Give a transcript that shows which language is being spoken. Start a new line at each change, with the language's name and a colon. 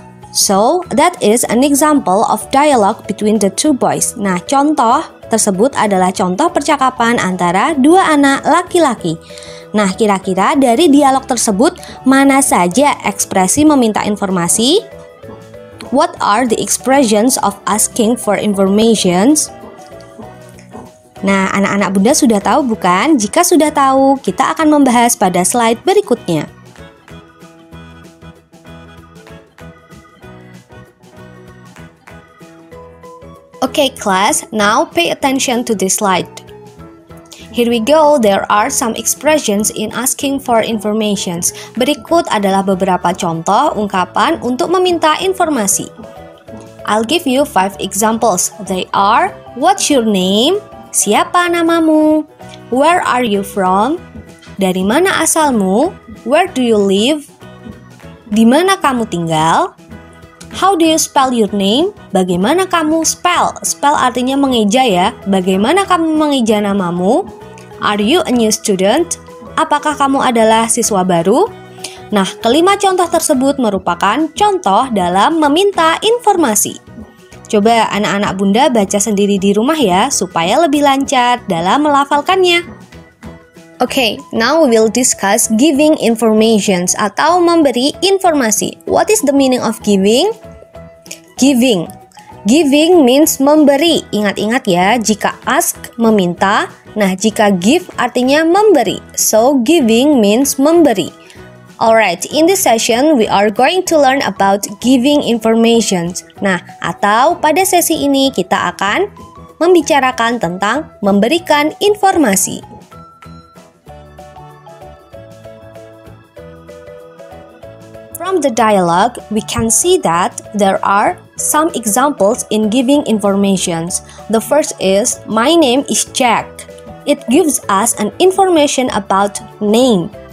English: So, that is an example of dialogue between the two boys.
Indonesian: Nah, contoh tersebut adalah contoh percakapan antara dua anak laki-laki. Nah, kira-kira dari dialog tersebut mana saja ekspresi meminta informasi?
English: What are the expressions of asking for informations?
Indonesian: Nah, anak-anak Bunda sudah tahu bukan? Jika sudah tahu, kita akan membahas pada slide berikutnya.
English: Okay, class, now pay attention to this slide. Here we go, there are some expressions in asking for informations.
Indonesian: Berikut adalah beberapa contoh ungkapan untuk meminta informasi.
English: I'll give you 5 examples. They are, what's your name?
Indonesian: Siapa namamu?
English: Where are you from?
Indonesian: Dari mana asalmu?
English: Where do you live?
Indonesian: Di mana kamu tinggal?
English: How do you spell your name?
Indonesian: Bagaimana kamu spell? Spell artinya mengeja ya. Bagaimana kamu mengeja namamu?
English: Are you a new student?
Indonesian: Apakah kamu adalah siswa baru? Nah, kelima contoh tersebut merupakan contoh dalam meminta informasi. Coba anak-anak bunda baca sendiri di rumah ya, supaya lebih lancar dalam melafalkannya.
English: Okay, now we will discuss giving informations
Indonesian: atau memberi informasi.
English: What is the meaning of giving? Giving. Giving means
Indonesian: memberi. Ingat-ingat ya, jika ask meminta, nah jika give artinya memberi.
English: So giving means memberi. Alright, in this session we are going to learn about giving informations.
Indonesian: Nah, atau pada sesi ini kita akan membicarakan tentang memberikan informasi.
English: From the dialogue, we can see that there are some examples in giving informations. The first is, my name is Jack. It gives us an information about name.